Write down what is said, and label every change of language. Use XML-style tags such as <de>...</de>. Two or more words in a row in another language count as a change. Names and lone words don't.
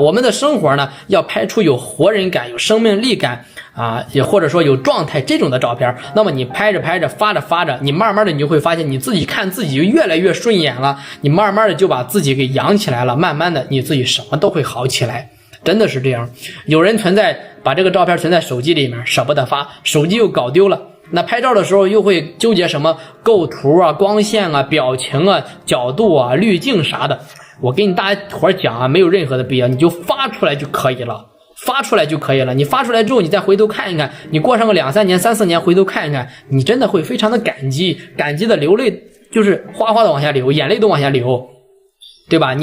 <zh>我們的生活呢，要拍出有活人感、有生命力感啊，也或者說有狀態這種的照片，那麼你拍着拍着發着發着，你慢慢的你就會發現你自己看自己就越來越順眼了，你慢慢的就把自己給養起來了，慢慢的你自己什麼都會好起來。真的是這樣，有人把這個照片存在手機裡面，捨不得發，手機又搞丟了，那拍照的時候又會糾結什麼構圖啊、光線啊、表情啊、角度啊、濾鏡啥的。我給你大家伙講啊，沒有任何的必要，你就發出來就可以了，發出來就可以了。你發出來之後，你再回頭看一看，你過上個2、3年、3、4年回頭看一看，你真的會非常的感激，感激的流淚，就是嘩嘩的往下流，眼淚都往下流，對吧？</zh>